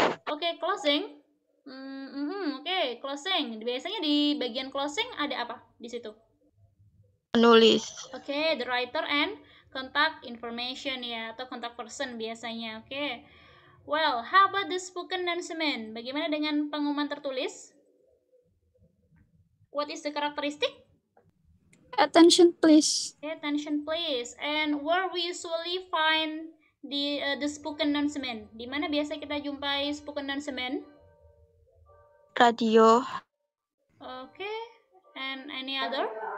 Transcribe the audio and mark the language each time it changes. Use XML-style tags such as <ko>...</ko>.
<en>Okay, closing. Okay, closing.</en> <id>Biasanya di bagian closing ada apa di situ? Menulis.</id> <en>Okay, the writer and contact information ya, atau contact person biasanya. Okay. Well, how about the spoken announcement?</en> <id>Bagaimana dengan pengumuman tertulis?</id> <en>What is the characteristic? Attention please. Okay, attention please. And where we usually find the spoken announcement?</en> <id>Di mana biasa kita jumpai spoken announcement? Radio.</id> <en>Okay. And any other?</en>